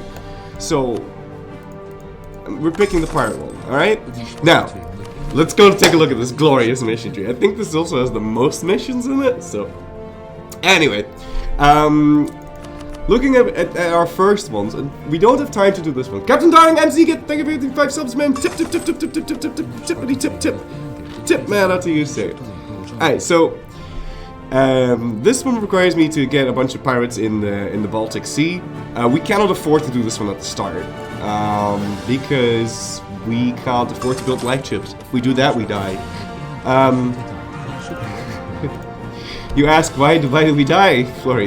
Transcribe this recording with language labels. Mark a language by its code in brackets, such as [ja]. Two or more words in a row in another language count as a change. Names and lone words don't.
[en] So, we're picking the pirate one, alright? Now, let's go take a look at this glorious mission tree. I think this also has the most missions in it, so... Anyway, looking at our first ones, and we don't have time to do this one. Captain Darling, MC, thank you for getting 5 subs, man. Tip, tippity tip. Tip, man, out to you, sir. Alright, so... this one requires me to get a bunch of pirates in the Baltic Sea. We cannot afford to do this one at the start, because we can't afford to build lightships. If we do that, we die. You ask why do we die, Flurry?